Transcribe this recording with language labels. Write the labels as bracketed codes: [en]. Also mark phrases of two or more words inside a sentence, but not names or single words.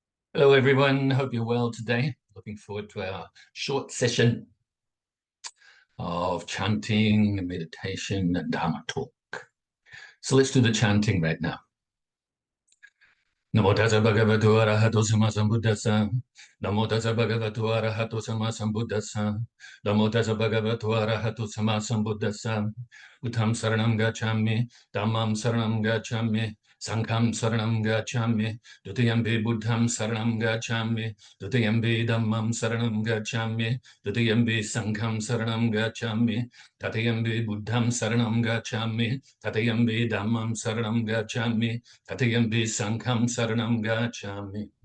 [en] Hello, everyone. Hope you're well today. Looking forward to our short session of chanting, meditation, and Dharma Talk. So let's do the chanting right now. [pi] Namo tassa bhagavato arahato sama sambuddhassa. Namo tassa bhagavato arahato sama sambuddhassa. Namo tassa bhagavato arahato sama sambuddhassa. Uttam saranam gacchami, dhammam saranam gacchami, sangham saranam gacchami, dutiyampi buddham saranam gacchami, dutiyampi dhammam saranam gacchami, dutiyampi sangham saranam gacchami, tatayampi buddham saranam gacchami, tatayampi dhammam saranam gacchami, tatayampi sangham saranam gacchami.